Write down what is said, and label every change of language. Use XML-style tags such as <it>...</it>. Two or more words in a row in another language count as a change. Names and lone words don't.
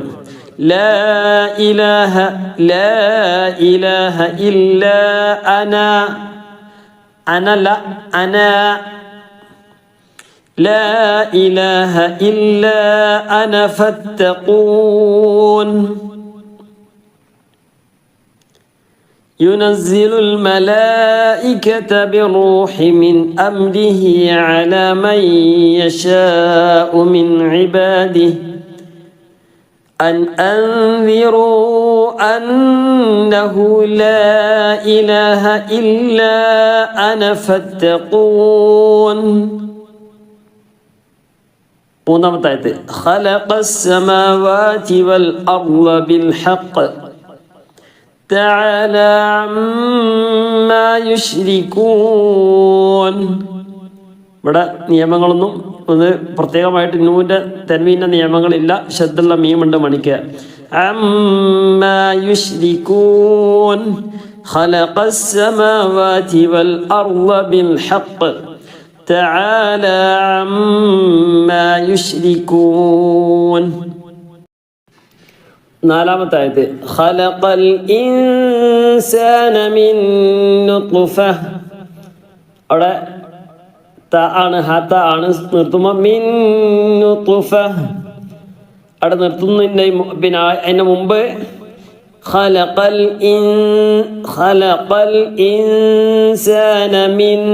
<ar>لا إله إلا أنا أنا الله أنا. لا إله إلا أنا فاتقون. ينزل الملائكة بالروح من أمره على من يشاء من عباده أن أنذروا أنه لا إله إلا أنا فاتقون. خلق السماوات والأرض بالحق تعالى عما يشركون.</ar> <ml>ഇവിടെ നിയമങ്ങളൊന്നും ഒന്ന് പ്രത്യേകമായിട്ട് നൂന്റെ തൻവീന്റെ നിയമങ്ങളില്ല. ശദ്ദുള്ള മീമുണ്ട് മണിക്ക്.</ml> <ar>عما يشركون خلق السماوات والأرض بالحق تعالى عما يشركون.</ar> <ml>നാലാമത്തെ ആയത്ത്</ml> <ar>خلق الإنسان من نطفة.</ar> <ml>അവിടെ ത ആണ്, ഹത ആണ്. നിർത്തുമ്പോൾ</ml> <ar>من نطفة</ar> <ml>അവിടെ നിർത്തുന്നതിൻ്റെ അതിൻ്റെ മുമ്പ്</ml> <ar>خلق الإنسان من.</ar>